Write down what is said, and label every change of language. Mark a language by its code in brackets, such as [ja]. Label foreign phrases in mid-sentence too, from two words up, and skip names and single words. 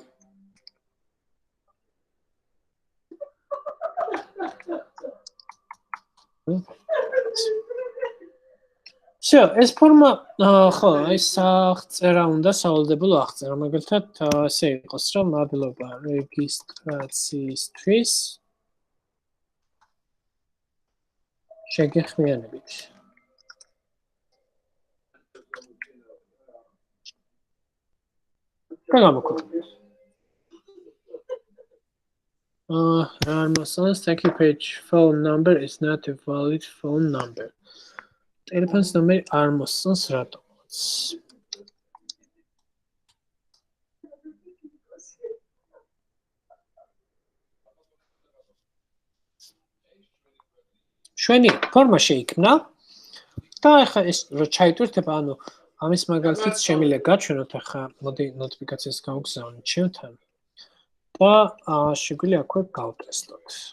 [ka] всё, ეს ფორმა, ხო, აი აღწერა უნდა სავალდებულო აღწერა, მაგალითად, ესე იყოს, რომ მადლობა რეგისტრაციისთვის. შეგეხმიანებით. [en] Thank you page phone number is not a valid phone number. Telephone number [ka] არ მოსწონს რატომაც. შვენი ფორმა შეიქმნა და ახლა ეს რო ჩაიტვირთება, ანუ ამის მაგალითიც შემიძლია გაჩვენოთ, ახლა მოდი ნოტიფიკაციას გავგზავნით ჩემთან და შეგვიძლია აქვე გავტესტოთ.